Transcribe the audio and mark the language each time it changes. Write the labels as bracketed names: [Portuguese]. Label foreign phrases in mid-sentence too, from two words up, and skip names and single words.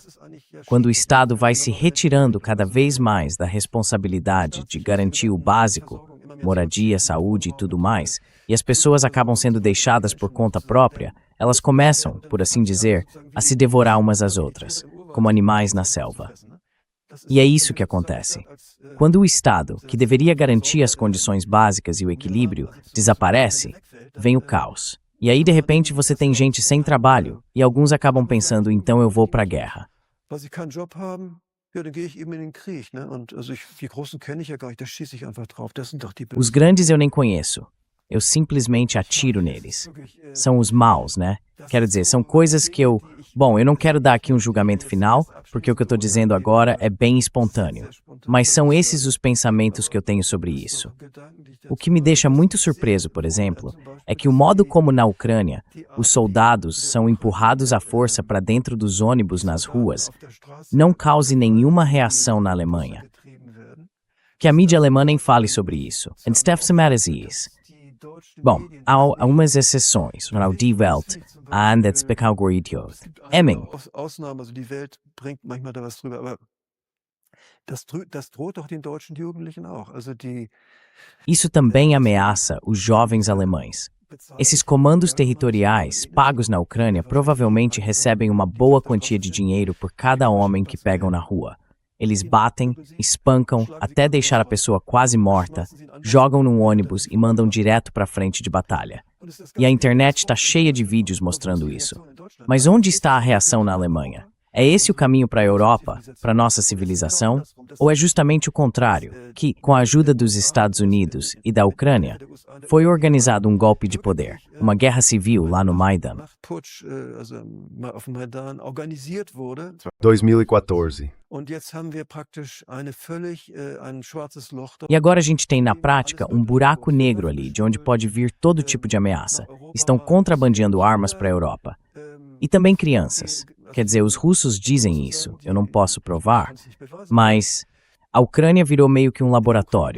[Portuguese] Quando o Estado vai se retirando cada vez mais da responsabilidade de garantir o básico, moradia, saúde e tudo mais, e as pessoas acabam sendo deixadas por conta própria, elas começam, por assim dizer, a se devorar umas às outras, como animais na selva. E é isso que acontece. Quando o Estado, que deveria garantir as condições básicas e o equilíbrio, desaparece, vem o caos. E aí, de repente, você tem gente sem trabalho, e alguns acabam pensando, então eu vou para a guerra. [German] Weil sie keinen Job haben, ja, dann gehe ich eben in den Krieg, ne? Und also die Großen kenne ich ja gar nicht, da schieße ich einfach drauf. Das sind doch die [Portuguese] Os [German] Bösen. [Portuguese] grandes eu nem conheço. Eu simplesmente atiro neles. São os maus, né? Quero dizer, são coisas que eu... Bom, eu não quero dar aqui um julgamento final, porque o que eu estou dizendo agora é bem espontâneo. Mas são esses os pensamentos que eu tenho sobre isso. O que me deixa muito surpreso, por exemplo, é que o modo como na Ucrânia, os soldados são empurrados à força para dentro dos ônibus nas ruas, não cause nenhuma reação na Alemanha. Que a mídia alemã nem fale sobre isso. And Stefan Matthies. Bom, há algumas exceções, [German] genau, Die Welt, and das Idiot. Emming. Ausnahmen, also die Welt bringt manchmal da was drüber, aber das droht doch den deutschen Jugendlichen auch. Also die [Portuguese] Isso também ameaça os jovens alemães. Esses comandos territoriais, pagos na Ucrânia, provavelmente recebem uma boa quantia de dinheiro por cada homem que pegam na rua. Eles batem, espancam, até deixar a pessoa quase morta, jogam num ônibus e mandam direto para a frente de batalha. E a internet está cheia de vídeos mostrando isso. Mas onde está a reação na Alemanha? É esse o caminho para a Europa, para nossa civilização? Ou é justamente o contrário, que, com a ajuda dos Estados Unidos e da Ucrânia, foi organizado um golpe de poder, uma guerra civil lá no Maidan? [German] Putsch, also auf dem Maidan organisiert wurde. 2014. Und jetzt haben wir praktisch ein schwarzes Loch. [Portuguese] E agora a gente tem, na prática, um buraco negro ali, de onde pode vir todo tipo de ameaça. Estão contrabandeando armas para a Europa. E também crianças. Quer dizer, os russos dizem isso, eu não posso provar, mas a Ucrânia virou meio que um laboratório.